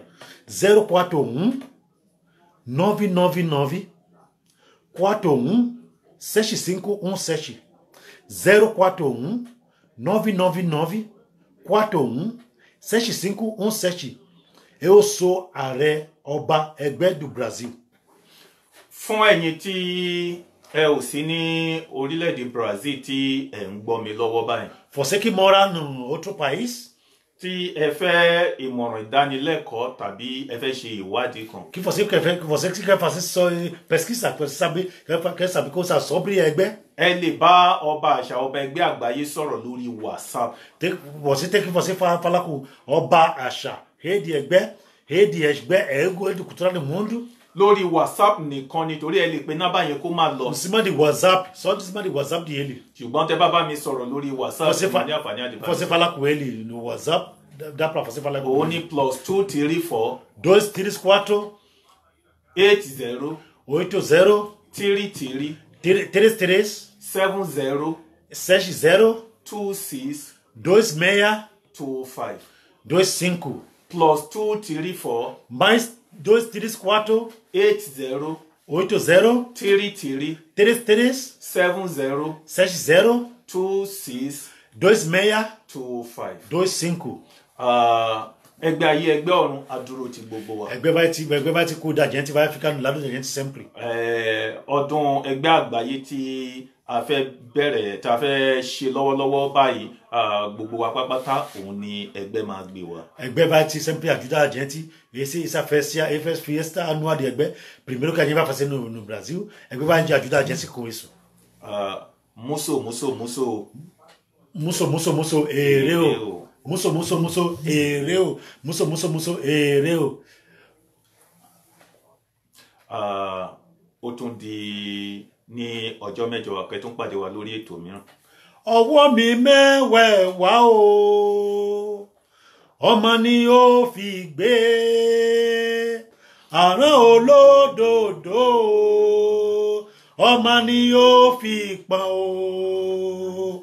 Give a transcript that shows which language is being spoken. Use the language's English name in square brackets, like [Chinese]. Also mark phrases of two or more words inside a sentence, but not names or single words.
[Portuguese] 041 999 41 6517. 041 999 41 6517. Eu sou [Yoruba] ààrẹ ọba ẹgbẹ́ [Portuguese] do Brasil. [Yoruba] Fún ẹ̀yin tí ẹ ò sí ní orílẹ̀-èdè Brazil tí ẹ ń gbọ́ mi lọ́wọ́ báyìí. [Portuguese] Você que mora no outro país, [Yoruba] Tí ẹ fẹ́ ìmọ̀ràn ìdánilẹ́kọ̀ọ́ tàbí ẹ fẹ́ ṣe ìwádìí kan. [Portuguese] que você que quer fazer só pesquisa, quer saber coisas sobre ẹgbẹ́. [Yoruba] Ẹ lè bá ọba àṣà ọba ẹgbẹ́ àgbáyé sọ̀rọ̀ lórí WhatsApp. [Portuguese] Você tem que falar com [Yoruba] ọba àṣà, [Portuguese] rede ẹgbẹ́ do cultural do mundo. [Yoruba] Lórí WhatsApp nìkan nítorí ẹ lè pe nọ́mbà yẹn kó máa lọ. [Portuguese] Em cima de WhatsApp, só de cima de WhatsApp dele. [Yoruba] Ṣùgbọ́n tẹ́ bá bá mi sọ̀rọ̀ lórí WhatsApp ní àǹfààní àdìbà. [Portuguese] Você falar com ele no WhatsApp, dá para você falar com [Yoruba] Òun [Portuguese] ele. [Yoruba] ní +234 234 80 80 33 33 70 60 26 26 25 25 +234 [Portuguese] mais 234 80 80 33 33 70 60 26 26 25. 25. [Yoruba] Ẹgbẹ́ ayé ẹgbẹ́ ọ̀run adúró ti gbogbo wa. [Portuguese] Ẹgbẹ́ vai te cuidar, a gente vai ficar no lado da gente sempre. [Yoruba] Ọdún ẹgbẹ́ àgbáyé tí a fẹ́ bẹ̀rẹ̀ tá a fẹ́ ṣe lọ́wọ́lọ́wọ́ báyìí gbogbo wa pápátá òun ni ẹgbẹ́ máa gbé wa. [Portuguese] Ẹgbẹ́ vai te sempre ajudar a gente. Essa fiesta anual de ẹgbẹ́, primeiro que a gente vai fazer no Brasil, ẹgbẹ́ vai te ajudar a gente com isso. Muso, ereu. Muso, ereu. Muso, ereu. [Yoruba] Ó tún di ní ọjọ́ mẹ́jọ àpẹ tó ń pàdé wa lórí ètò mìíràn. Ọwọ́ mi mẹ́wẹ̀ẹ̀wá o, ọmọ ni ó fi gbé àrán olódòdó, ọmọ ni ó fi pọ́n o.